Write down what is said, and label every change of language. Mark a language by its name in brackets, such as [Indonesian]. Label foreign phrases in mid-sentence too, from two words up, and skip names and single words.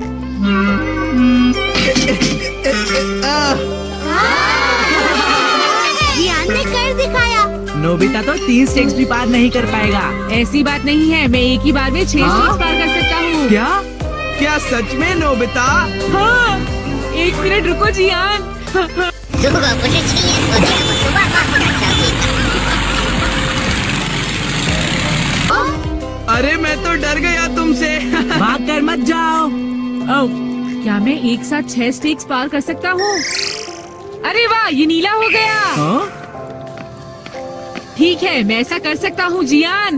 [Hindi] जियान ने कर दिखाया। नोबिता तो 3 स्टेप्स भी पार नहीं कर पाएगा। ऐसी बात नहीं है, मैं एक ही बार में 6 स्टेप्स पार कर सकता हूँ। क्या? क्या सच में नोबिता? हाँ, 1 मिनट रुको जियान। [Chinese] 如果不是亲眼所见，我是万万不敢相信的。 [Hindi] अरे मैं तो डर गया तुमसे। भाग कर मत जाओ। ओह, क्या मैं एक साथ 6 स्टेप्स पार कर सकता हूँ? अरे वाह, ये नीला हो गया। हाँ? ठीक है, मैं ऐसा कर सकता हूँ जियान।